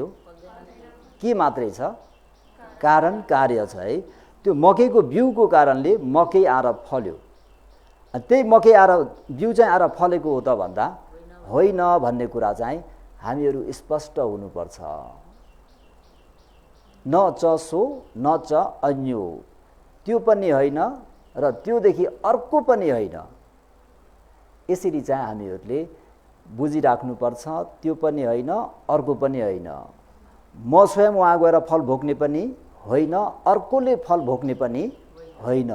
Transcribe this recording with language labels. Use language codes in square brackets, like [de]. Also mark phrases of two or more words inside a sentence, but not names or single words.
[ne] के मात्रै छ? कारण कार्य छ है। त्यो मकैको बिउको कारणले मकै आएर फल्यो। त्यही मकै आएर बिउ चाहिँ आएर फलेको हो त भन्दा होइन भन्ने कुरा चाहिँ हामीहरू स्पष्ट हुनुपर्छ। [pi] न च सो न च अन्यो, [ne] त्यो पनि होइन र त्योदेखि अर्को पनि होइन। यसरी चाहिँ हामीहरूले बुझिराख्नुपर्छ। त्यो पनि होइन, अर्को पनि होइन। म स्वयं वहाँ गएर फल भोग्ने पनि होइन, अर्कोले फल भोग्ने पनि होइन।